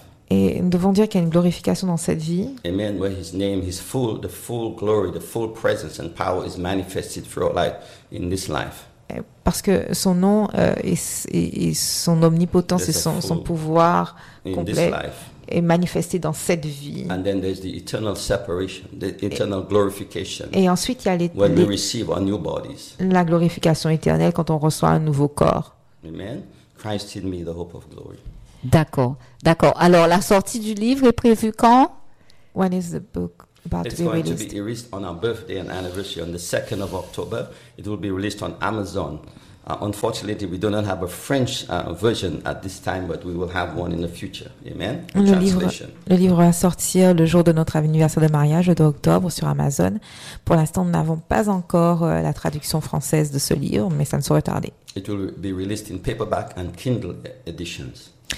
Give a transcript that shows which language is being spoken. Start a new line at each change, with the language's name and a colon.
French: Et nous devons dire qu'il y a une glorification dans cette vie. Amen.
English: Where His name, His full, the full glory, the full presence and power is manifested through our life in this life.
French: Parce que son nom et son omnipotence et son pouvoir complet est manifesté dans cette vie.
English: And then there's the eternal separation, the eternal glorification.
French: Et ensuite, il y a
English: when we receive our new bodies.
French: La glorification éternelle quand on reçoit un nouveau corps.
English: Amen. Christ in me, the hope of glory.
French: D'accord, d'accord. Alors, la sortie du livre est prévue quand?
English: When is the book about it's to be released? It's going to be released on our birthday and anniversary on the 2nd of October. It will be released on Amazon. Unfortunately, we do not have a French version at this time, but we will have one in the future. Amen.
French: Le livre va sortir le jour de notre anniversaire de mariage, le 2 octobre, sur Amazon. Pour l'instant, nous n'avons pas encore la traduction française de ce livre, mais ça ne saurait tarder.
English: It will be released in paperback and Kindle editions.